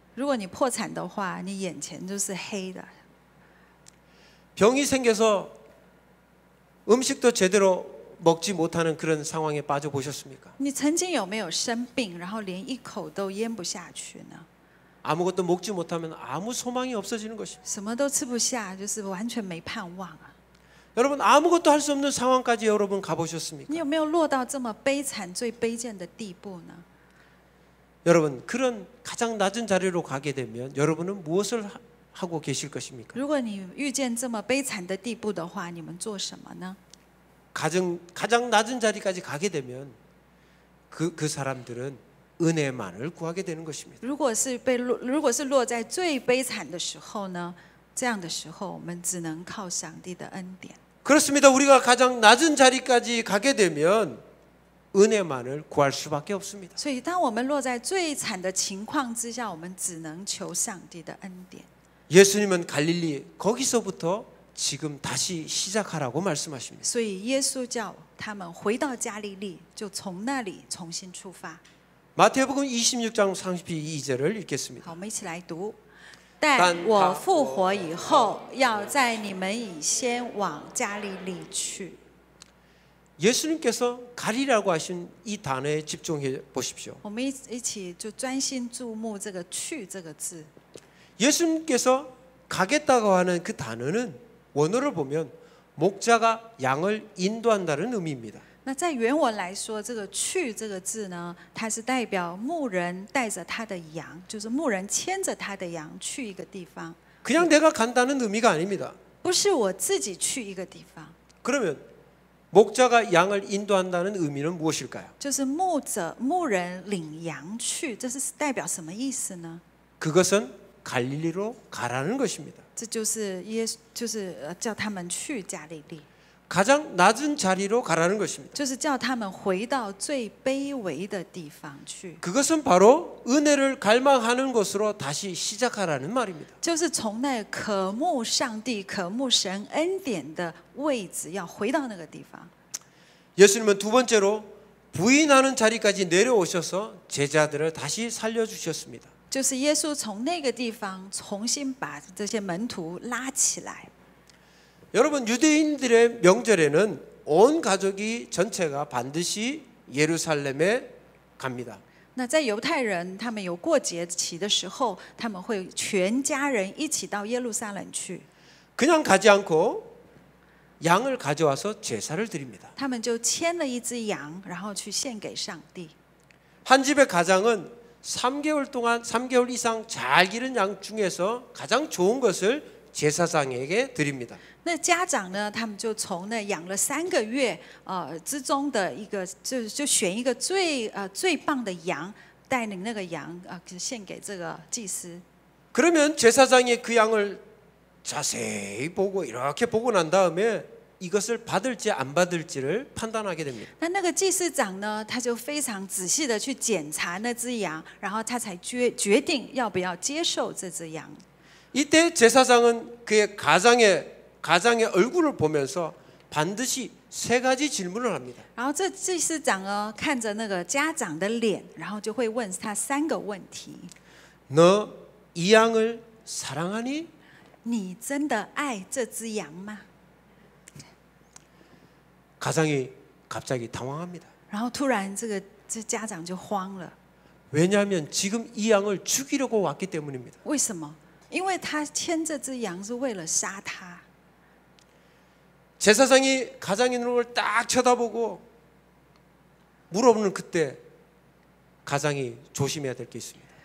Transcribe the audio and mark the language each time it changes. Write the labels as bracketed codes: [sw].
[zh] 如果你破产的话，你眼前就是黑的。 [ko] 병이 생겨서 음식도 제대로 먹지 못하는 그런 상황에 빠져 보셨습니까? [zh] 你曾经有没有生病，然后连一口都咽不下去呢？ [ko] 아무것도 먹지 못하면 아무 소망이 없어지는 것입니다. [zh] 什么都吃不下，就是完全没盼望啊！ [ko] 여러분, 아무것도 할 수 없는 상황까지 여러분 가보셨습니까? [zh] 你有没有落到这么悲惨、最卑贱的地步呢？ [ko] 여러분, 그런 가장 낮은 자리로 가게 되면 여러분은 무엇을 하고 계실 것입니까? [zh] 如果你遇见这么悲惨的地步的话，你们做什么呢？ [ko] 가장 낮은 자리까지 가게 되면 그 사람들은 은혜만을 구하게 되는 것입니다. [zh] 如果是落在最悲惨的时候呢？这样的时候，我们只能靠上帝的恩典。 [ko] 그렇습니다. 우리가 가장 낮은 자리까지 가게 되면 은혜만을 구할 수밖에 없습니다. [zh] 所以，当我们落在最惨的情况之下，我们只能求上帝的恩典。 [ko] 예수님은 갈릴리 거기서부터 지금 다시 시작하라고 말씀하십니다. [zh] 所以，耶稣叫他们回到加利利，就从那里重新出发。 [ko] 마태복음 26장 32절을 읽겠습니다. [zh] 好，我们一起来读。但我复活以后，要在你们以先往加利利去。 [ko] 예수님께서 가리라고 하신 이 단어에 집중해 보십시오. [zh] 我们一起就专心注目这个“去”这个字。 [ko] 예수님께서 가겠다고 하는 그 단어는 원어를 보면 목자가 양을 인도한다는 의미입니다. [zh] 那在原文来说，这个“去”这个字呢，它是代表牧人带着他的羊，就是牧人牵着他的羊去一个地方， [ko] 그냥 내가 간다는 의미가 아닙니다. [zh] 不是我自己去一个地方。 [ko] 그러면 목자가 양을 인도한다는 의미는 무엇일까요? [zh] 就是牧人领羊去，这是代表什么意思呢？ [ko] 그것은 갈릴리로 가라는 것입니다. [zh] 这就是叫他们去加利利。 [ko] 가장 낮은 자리로 가라는 것입니다. [zh] 就是叫他们回到最卑微的地方去， [ko] 그것은 바로 은혜를 갈망하는 것으로 다시 시작하라는 말입니다. [zh] 就是从那渴慕上帝、渴慕神恩典的位置，要回到那个地方。 [ko] 예수님은 두 번째로 부인하는 자리까지 내려오셔서 제자들을 다시 살려주셨습니다. [zh] 就是耶稣从那个地方重新把这些门徒拉起来。 [ko] 여러분, 유대인들의 명절에는 온 가족이 전체가 반드시 예루살렘에 갑니다. [zh] 那在犹太人，他们有过节期的时候，他们会全家人一起到耶路撒冷去。 [ko] 그냥 가지 않고 양을 가져와서 제사를 드립니다. [zh] 他们就牵了一只羊，然后去献给上帝。 [ko] 한 집의 가장은 3개월 이상 잘 기른 양 중에서 가장 좋은 것을 제사장에게 드립니다. [zh] 那家长呢，他们就从那养了3个月之中的一个，就选一个最棒的羊，带领那个羊献给这个祭司。 [ko] 그러면 제사장이 그 양을 자세히 보고 이렇게 보고 난 다음에 이것을 받을지 안 받을지를 판단하게 됩니다. [zh] 那个祭司长呢，他就非常仔细的去检查那只羊，然后他才决定要不要接受这只羊。 [ko] 이때 제사장은 그의 가장의 얼굴을 보면서 반드시 3가지 질문을 합니다. [zh] 然后这祭司长呢，看着那个家长的脸，然后就会问他3个问题： [ko] 너 이 양을 사랑하니? [zh] 你真的爱这只羊吗？ [ko] 가장이 갑자기 당황합니다. [zh] 然后突然这家长就慌了， [ko] 왜냐하면 지금 이 양을 죽이려고 왔기 때문입니다. [zh] 为什么？因为他牵这只羊是为了杀他。 [ko] 제사장이 가장의 눈을 딱 쳐다보고 물어보는 그때 가장이 조심해야 될 게 있습니다.